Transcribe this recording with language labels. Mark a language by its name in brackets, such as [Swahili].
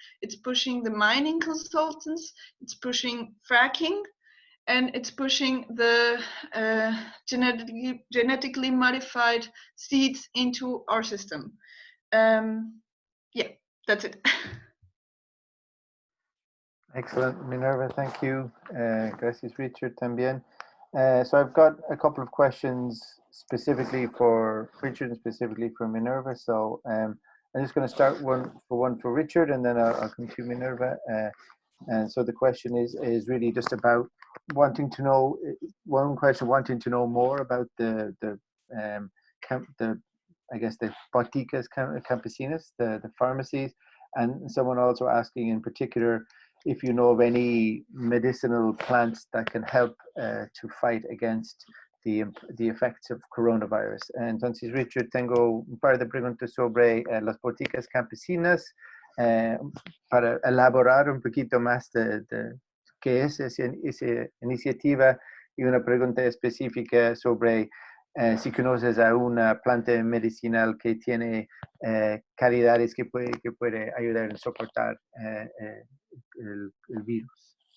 [English] It's pushing the mining consultants, it's pushing fracking, and it's pushing the genetically modified seeds into our system. Yeah, that's it. Excellent, Minerva, thank you. [Spanish] Gracias, Richard, también. [English] So I've got a couple of questions specifically for Richard and specifically for Minerva. So I'm just going to start one for Richard, and then I'll come to Minerva. And so the question is really just about wanting to know, wanting to know more about the I guess the boticas campesinas, the pharmacies, and someone also asking in particular if you know of any medicinal plants that can help to fight against the effects of coronavirus. [Spanish] Entonces, Richard, tengo un par de preguntas sobre las boticas campesinas para elaborar un poquito más de qué es esa iniciativa, y una pregunta específica sobre si conoces a una planta medicinal que tiene calidades que puede ayudar a soportar el virus.